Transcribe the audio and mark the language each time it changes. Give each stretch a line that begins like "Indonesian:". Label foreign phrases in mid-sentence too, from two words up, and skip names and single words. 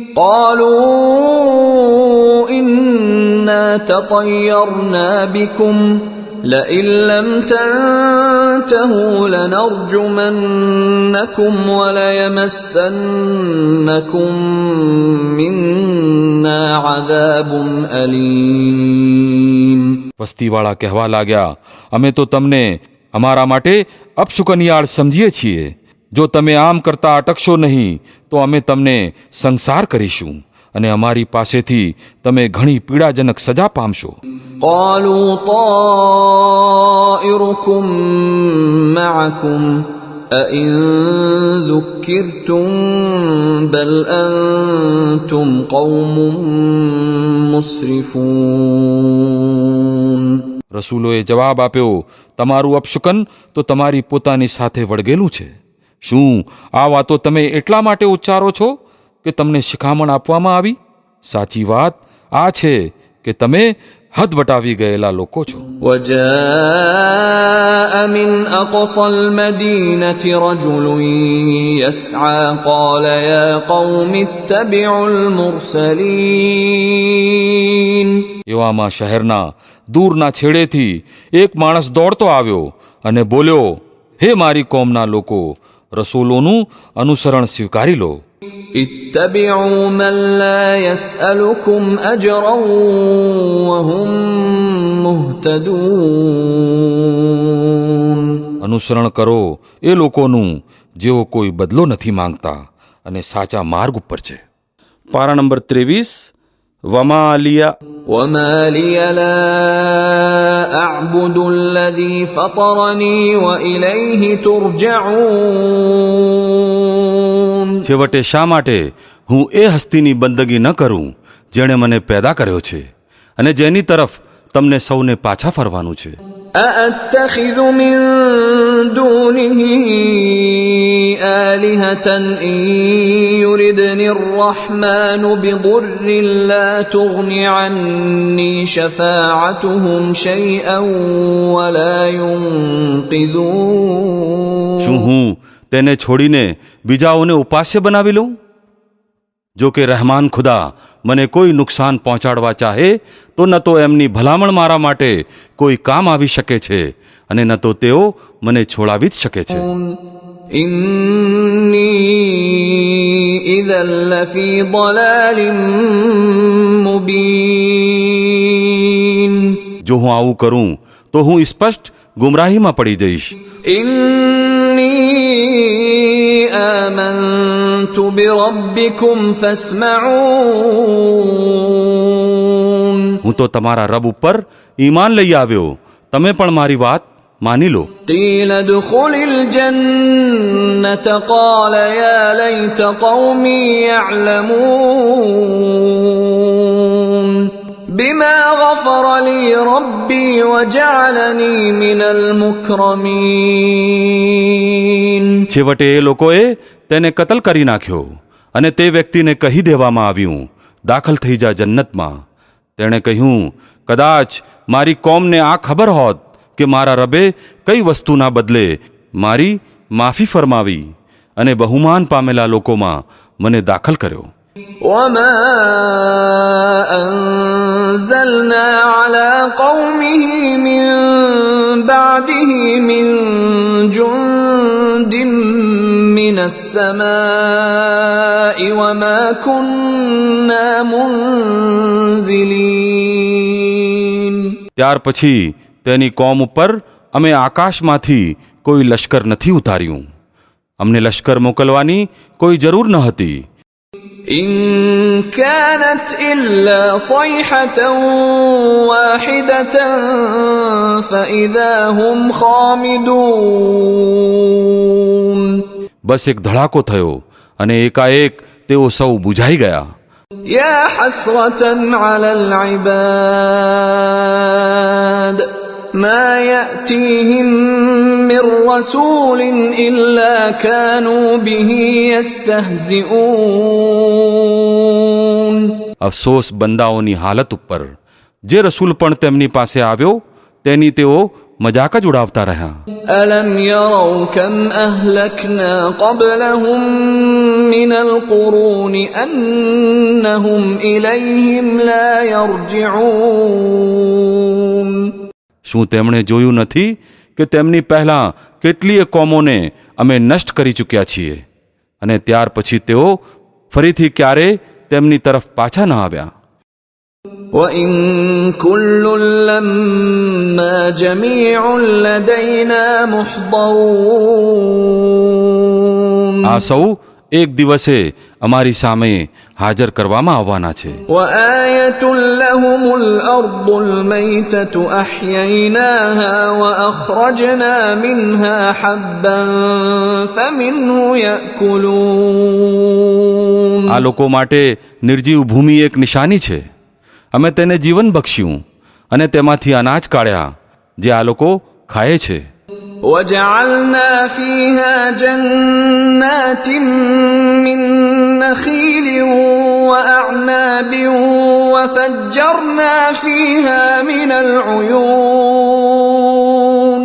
Arabic: قالوا إنا تطيرنا بكم لئن لم تنتهوا لنرجمنكم وليمسنكم منا عذاب أليم.
Gujarati: વસ્તીવાળા કહેવા લાગ્યા, અમે તો તમને અમારા માટે અપશુકનિયાળ સમજીએ છીએ. જો તમે આમ કરતા અટકશો નહીં તો અમે તમને સંસાર કરીશું અને અમારી પાસેથી તમે ઘણી પીડાજનક સજા પામશો.
Arabic: قالوا طائركم معكم أئن ذكرتم بل أنتم قوم مسرفون.
Gujarati: રસૂલોએ જવાબ આપ્યો, તમારું અપશુકન તો તમારી પોતાની સાથે વળગેલું છે. શું આ વાતો તમે એટલા માટે ઉચ્ચારો છો કે તમને શિખામણ આપવામાં આવી? સાચી વાત આ છે કે તમે હદ વટાવી ગયેલા લોકો છો.
Arabic: وجاء من أقصى المدينة رجل يسعى قال يا قوم اتبعوا المرسلين.
Gujarati: એવામાં શહેરના દૂરના છેડેથી એક માણસ દોડતો આવ્યો અને બોલ્યો, હે મારી કોમના લોકો, રસૂલોનું અનુસરણ સ્વીકારી લો.
Arabic: اتبعوا من لا يسألكم أجرا وهم مهتدون.
Gujarati: અનુસરણ કરો એ લોકોનું જેઓ કોઈ બદલો નથી માંગતા અને સાચા માર્ગ ઉપર છે. પારા નંબર 23.
Arabic: وما لي وما لي لا أعبد الذي فطرني وإليه ترجعون.
Gujarati: છેવટે શા માટે હું એ હસ્તીની બંદગી ન કરું જેણે મને પેદા કર્યો છે અને જેની તરફ તમને સૌને પાછા ફરવાનું છે.
Arabic: أأتخذ من دونه آلهة إن يردني الرحمن بضر لا تغن عني شفاعتهم شيئا ولا ينقذون.
Gujarati: શું હું તેને છોડીને બીજાઓને ઉપાસ્ય બનાવી લઉં? જો કે રહેમાન ખુદા મને કોઈ નુકસાન પહોંચાડવા ચાહે તો ન તો એમની ભલામણ મારા માટે કોઈ કામ આવી શકે છે અને ન તો તેઓ મને છોડાવી જ શકે છે.
Arabic: إني إذا لفي ضلال مبين.
Gujarati: જો હું આવું કરું તો હું સ્પષ્ટ ગુમરાહીમાં પડી જઈશ.
Arabic: إني آمنت بربكم فاسمعون.
Gujarati: હું તો તમારા રબ ઉપર ઈમાન લઈ આવ્યો, તમે પણ મારી વાત માની લો.
Arabic: قيل ادخل الجنة قال يا ليت قومي يعلمون بما غفر لي ربي وجعلني من المكرمين.
Gujarati: છેવટે એ લોકોએ તેને કતલ કરી નાખ્યો અને તે વ્યક્તિને કહી દેવામાં આવ્યું, દાખલ થઈ જા જન્નતમાં. તેણે કહ્યું, કદાચ મારી કોમને આ ખબર હોત કે મારા રબે કઈ વસ્તુના બદલે મારી માફી ફરમાવી અને બહુમાન પામેલા લોકોમાં મને દાખલ કર્યો.
Arabic: وما أنزلنا على قومه من بعده من جند من السماء وما كنا منزلين.
Gujarati: ત્યાર પછી તેની કોમ ઉપર અમે આકાશમાંથી કોઈ લશ્કર નથી ઉતાર્યું. અમને લશ્કર મોકલવાની કોઈ જરૂર ન હતી.
Arabic: إن كانت إلا صيحة واحدة فإذا هم خامدون.
Gujarati: બસ એક ધડાકો થયો અને એકાએક તેઓ સૌ બુઝાઈ ગયા.
Arabic: يا حسرة على العباد ما يأتيهم من رسول إلا كانوا به يستهزئون.
Gujarati: અફસોસ બંદાઓની હાલત ઉપર, જે રસૂલ પણ તેમની પાસે આવ્યો તેની તેઓ મજાક જ ઉડાવતા રહ્યા.
Arabic: ألم يروا كم أهلكنا قبلهم من القرون أنهم إليهم لا يرجعون.
Gujarati: શું તેમણે જોયું નથી કે તેમની પહેલાં કેટલીય કોમોને અમે નષ્ટ કરી ચૂક્યા છીએ અને ત્યાર પછી તેઓ ફરીથી ક્યારે તેમની તરફ પાછા ન આવ્યા.
Arabic: وإن كل لما جميع لدينا محضرون.
Gujarati: આ સૌ એક દિવસે અમારી સામે હાજર કરવામાં આવવાના છે.
Arabic: وآية لهم الأرض الميتة أحييناها وأخرجنا منها حبا فمنه يأكلون.
Gujarati: આ લોકો માટે નિર્જીવ ભૂમિ એક નિશાની છે. અમે તેને જીવન બખ્શ્યું અને તેમાંથી અનાજ કાઢ્યા જે આ લોકો ખાય છે.
Arabic: وجعلنا فيها جنات من نخيل وأعناب وفجرنا فيها من العيون.